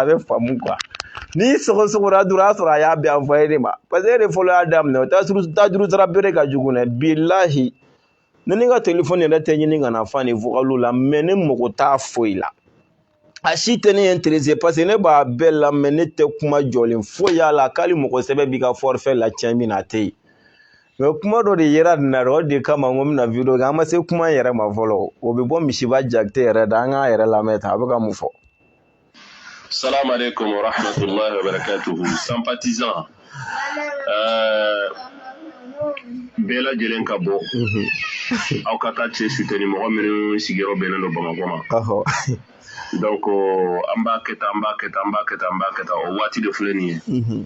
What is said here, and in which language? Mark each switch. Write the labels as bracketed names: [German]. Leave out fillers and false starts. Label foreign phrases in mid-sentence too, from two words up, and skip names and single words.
[Bambara] a bɛ faamu quoi n'i sɔgɔsɔgɔra dɔrɔn a sɔrɔ a y'a bɛɛ envoyé de ma [French] parce que [Bambara] e de fɔlɔ y'a daminɛ o tajuru sara bere ka jugu dɛ bilahi ne ni ka téléphone yɛrɛ tɛ ɲini ka na fa ni vocaliw la mɛ ne mago t'a foyi la a si tɛ ne intéressé [French] parce que [Bambara] ne b'a bɛɛ la mɛ ne tɛ kuma jɔlen foyi y'a la k'ali mɔgɔ sɛbɛ b'i ka forfait la tiɲɛ min na a tɛ yen mɛ kuma dɔ de yera nin na o de kama n ko bɛna video kɛ an ma se kuma yɛrɛ ma fɔlɔ o bɛ bɔ misiba jakite yɛrɛ da an k'a yɛrɛ lamɛn ta a bɛ ka mun fɔ. [Arabic] سلام عليكم ورحمة الله وبركاته. [Bambara] Sympathisant. Bɛɛ lajɛlen ka bɔ aw ka taa cɛ suteni mɔgɔ minnu sigiyɔrɔ bɛnnen don Bamakɔ ma. Donc an b'a kɛ tan o waati de filɛ nin ye.